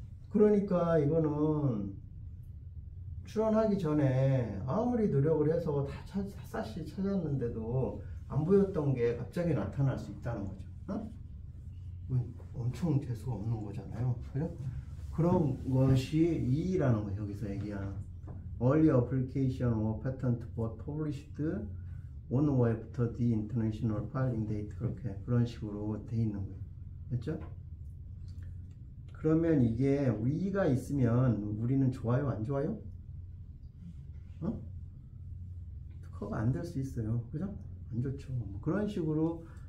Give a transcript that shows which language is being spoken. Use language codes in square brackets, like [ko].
[ko] 그러니까 이거는 출원하기 전에 아무리 노력을 해서 다 샅샅이 찾았는데도 안 보였던 게 갑자기 나타날 수 있다는 거죠. 엄청 재수가 없는 거잖아요. 그죠? 그런 것이 E라는 거 여기서 얘기하는 [en] Early application or patent but published on or after the international filing date. [ko] 그런 식으로 돼 있는 거예요. 됐죠? 그러면 이게 E가 있으면 우리는 좋아요, 안 좋아요? 특허가 안 될 수 있어요. 그죠? 안 좋죠. 뭐 그런 식으로